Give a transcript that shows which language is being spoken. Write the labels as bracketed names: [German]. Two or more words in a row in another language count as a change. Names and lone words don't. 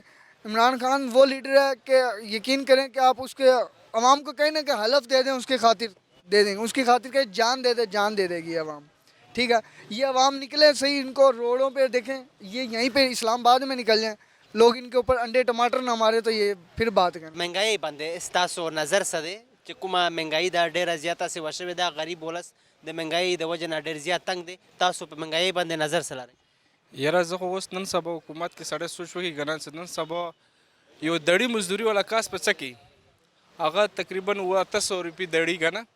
[Urdu] عمران خان وہ لیڈر ہے کہ یقین کریں کہ آپ اس کے عوام کو کہیں نا کہ حلف دے دیں، اس کی خاطر دے دیں گے، اس کی خاطر کہ جان دے دے، جان دے دے گی عوام، ٹھیک ہے. یہ عوام نکلے صحیح، ان کو روڈوں پہ دیکھیں، یہ یہیں پہ اسلام آباد میں نکل جائیں، لوگ ان کے اوپر انڈے ٹماٹر نہ مارے تو یہ پھر بات کریں. [Pashto] مہنگائی بندے استاسو نظر سده چې کومه مهنګائی دا ډیره زیاته سوي شوې ده، غریب ولس د مهنګائی د وجې نه ډیر زیات تنګ دی. تاسو په مهنګائی باندې نظر څه لرئ؟ یاره زه خو اوس نن سبا حکومت کې سړی سوچ وکړي که نه، چې نن سبا یو دړي مزدوري والا کاس په څه کوي، هغه تقریبا 800 روپۍ دړي که نه.